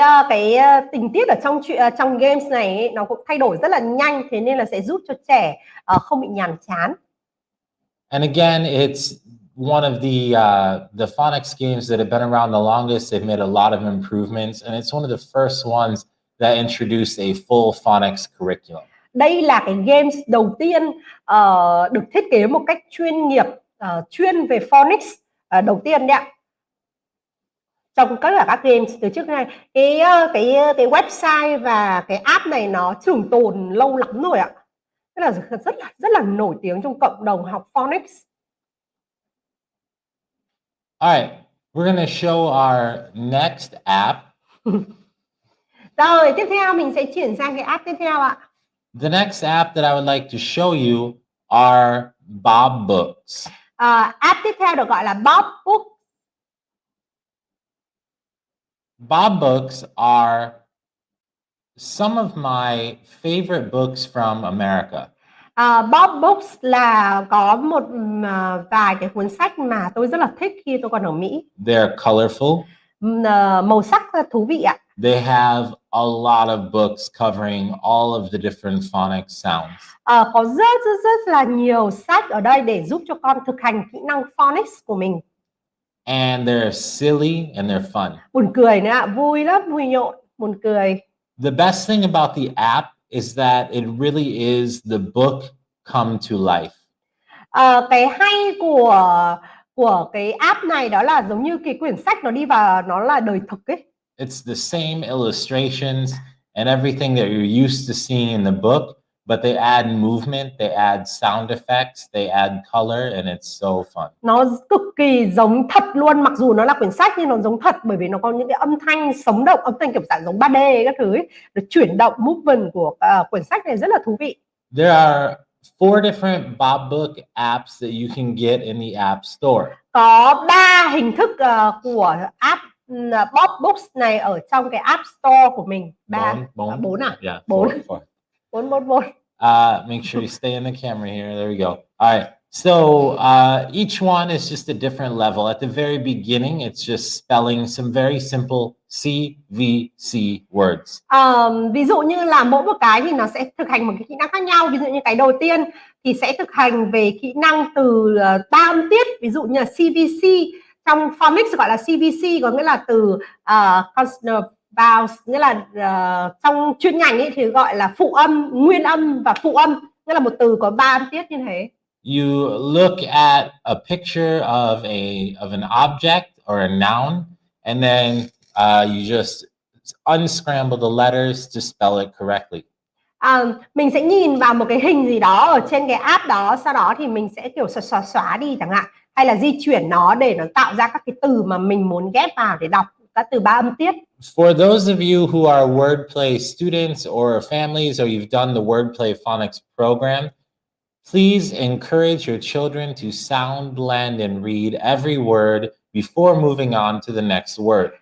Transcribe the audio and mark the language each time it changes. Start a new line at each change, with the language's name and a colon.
Vietnamese: Cái tình tiết ở trong games này ấy, nó cũng thay đổi rất là nhanh, thế nên là sẽ giúp cho trẻ không bị nhàm chán.
English: And again, it's one of the phonics games that have been around the longest. They've made a lot of improvements, and it's one of the first ones that introduced a full phonics curriculum.
Vietnamese: Đây là cái games đầu tiên được thiết kế một cách chuyên nghiệp, chuyên về phonics đầu tiên đấy ạ. Trong tất cả các games từ trước này, cái website và cái app này nó trường tồn lâu lắm rồi ạ. Rất là nổi tiếng trong cộng đồng học phonics.
English: All right, we're going to show our next app.
Vietnamese: Rồi, tiếp theo mình sẽ chuyển sang cái app tiếp theo ạ.
English: The next app that I would like to show you are Bob Books.
Vietnamese: App tiếp theo được gọi là Bob Books.
English: Bob Books are some of my favorite books from America.
Vietnamese: Bob Books là có một vài cái cuốn sách mà tôi rất là thích khi tôi còn ở Mỹ.
English: They're colorful.
Vietnamese: màu sắc thú vị ạ.
English: They have a lot of books covering all of the different phonics sounds.
Vietnamese: Có rất là nhiều sách ở đây để giúp cho con thực hành kỹ năng phonics của mình.
English: And they're silly and they're fun.
Vietnamese: Buồn cười nữa ạ, vui lắm, vui nhộn, buồn cười.
English: The best thing about the app is that it really is the book come to life.
Vietnamese: Cái hay của cái app này đó là giống như cái quyển sách nó đi vào, nó là đời thực ấy.
English: It's the same illustrations and everything that you're used to seeing in the book, but they add movement, they add sound effects, they add color, and it's so fun.
Vietnamese: Nó cực kỳ giống thật luôn, mặc dù nó là quyển sách nhưng nó giống thật bởi vì nó có những cái âm thanh sống động, âm thanh kiểu dạng giống 3D các thứ ấy. Được chuyển động movement của quyển sách này rất là thú vị.
English: There are 4 different Bob Book apps that you can get in the App Store.
Vietnamese: Có 3 hình thức của app Bob Books này ở trong cái App Store của mình. 4 à?
English: Yeah, 4. 4. 4. Make sure you stay in the camera here. There we go. All right. So each one is just a different level. At the very beginning, it's just spelling some very simple CVC words.
Vietnamese: Ví dụ như là mỗi một cái thì nó sẽ thực hành một cái kỹ năng khác nhau. Ví dụ như cái đầu tiên thì sẽ thực hành về kỹ năng từ 3 âm tiết. Ví dụ như là CVC. Trong Phonics gọi là CVC, có nghĩa là từ consonant vowels, nghĩa là trong chuyên ngành ấy thì gọi là phụ âm, nguyên âm và phụ âm, nghĩa là một từ có 3 âm tiết như thế.
English: You look at a picture of an object or a noun, and then you just unscramble the letters to spell it correctly.
Vietnamese: Mình sẽ nhìn vào một cái hình gì đó ở trên cái app đó, sau đó thì mình sẽ kiểu xóa đi chẳng hạn, hay là di chuyển nó để nó tạo ra các cái từ mà mình muốn ghép vào để đọc các từ 3 âm tiết.
English: For those of you who are wordplay students or families, or you've done the wordplay phonics program, please encourage your children to sound blend and read every word before moving on to the next word.